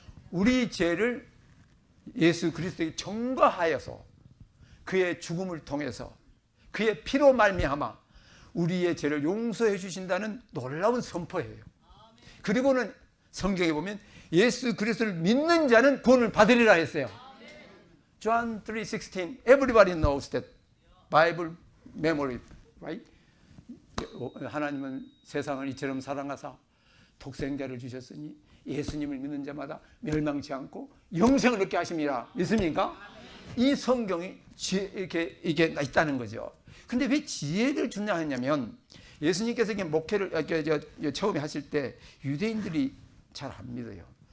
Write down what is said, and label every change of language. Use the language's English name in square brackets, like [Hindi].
[Korean] 우리 죄를 예수 그리스도에게 전가하여서 그의 죽음을 통해서 그의 피로 말미암아 우리의 죄를 용서해 주신다는 놀라운 선포예요. 그리고는 성경에 보면 예수 그리스도를 믿는 자는 구원을 받으리라 했어요. [English] John 3:16 Everybody knows that Bible memory, right? [Korean] 하나님은 세상을 이처럼 사랑하사 독생자를 주셨으니 예수님을 믿는 자마다 멸망치 않고 영생을 얻게 하심이라. 믿습니까? 이 성경이 이게 있다는 거죠. 근데 왜 지혜를 주냐 하냐면 예수님께서 이게 목회를 처음에 하실 때 유대인들이 잘 안 믿어요.